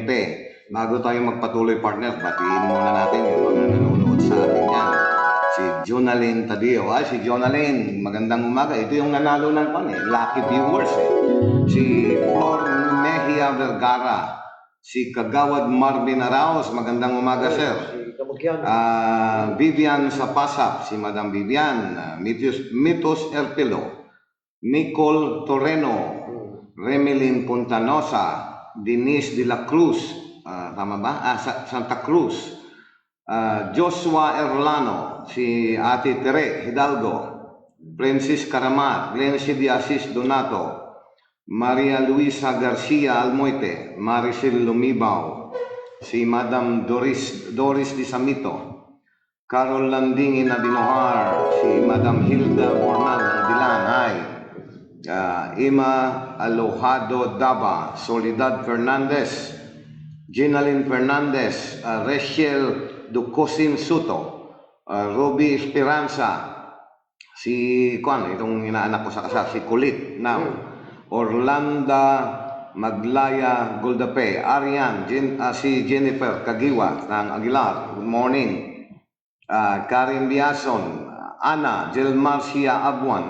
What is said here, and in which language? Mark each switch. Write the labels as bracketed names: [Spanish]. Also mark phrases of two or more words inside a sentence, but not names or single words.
[Filipino] Bago tayo magpatuloy, partner, batiin muna natin yung mga nanonood sa atin yan. Si Jonalyn Tadio. Si Jonalyn, magandang umaga. Ito yung nanalo ng [English] lucky viewers [Filipino] Si Flor Mejia Vergara. Si Kagawad Marvin Araos, magandang umaga, sir. Kamagyan. Vivian Sapasap, si Madam Vivian, Mitos Erpelo, Nicole Torreno, Remelin Puntanosa, Denise de la Cruz, tama ba? Santa Cruz, Joshua Erlano, si Ate Tere Hidalgo, Princess Karamat, Glency de Asis Donato, Maria Luisa Garcia Almoite, Maricel Lumibaw, si Madam Doris Di Samito, Carol Landing Inabinohar, si Madam Hilda Bornal ng Dilan, hi. Ima Alojado Daba, Soledad Fernandez, Ginalyn Fernandez, Rachel Ducosin Suto, Ruby Esperanza, si itong inaanak ko sa kasal, si Kulit now, Orlando Maglaya Goldape, Arian, si Jennifer Kagiwa ng Aguilar, [English] good morning. [Filipino] Karin Biason, Ana, Jelmarcia Abuan.